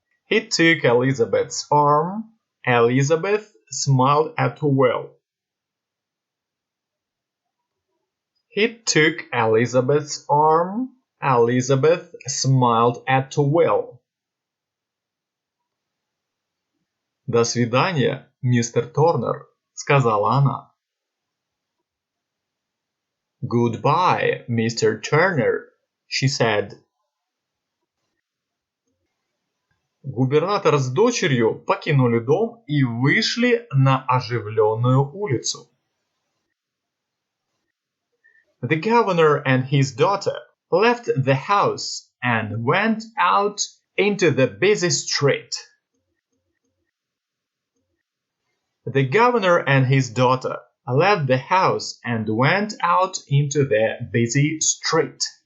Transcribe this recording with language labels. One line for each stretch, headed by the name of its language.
English: He took Elizabeth's arm. Elizabeth smiled at Will. He took Elizabeth's arm. Elizabeth smiled at Will.
Russian: «До свидания, мистер Торнер», — сказала она.
English: «Goodbye, Mr. Turner», she said.
Russian: Губернатор с дочерью покинули дом и вышли на оживленную улицу.
English: The governor and his daughter left the house and went out into the busy street. The governor and his daughter left the house and went out into the busy street.